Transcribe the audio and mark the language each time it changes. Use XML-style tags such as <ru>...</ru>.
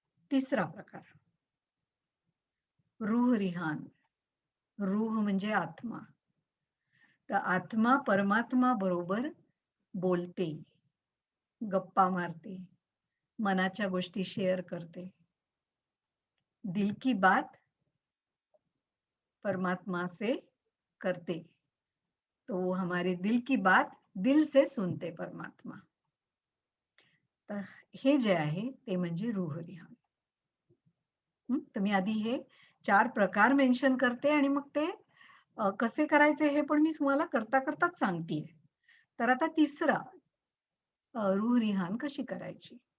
<mr>तिसरा प्रकार रूह-रिहान. रूह म्हणजे आत्मा. तर आत्मा परमात्मा बरोबर बोलते, गप्पा मारते, मनाच्या गोष्टी शेअर करते.</mr> <hi>दिल की बात परमात्मा से करते. तो हमारे दिल की बात दिल से सुनते परमात्मा.</hi> <mr>तर हे जे आहे ते म्हणजे रूह-रिहान. तर मी आधी हे 4 प्रकार मेन्शन करते आणि मग ते कसे करायचे हे पण मी तुम्हाला करता-करताच सांगतेय. तर आता तिसरा रूह-रिहान कशी करायची?</mr>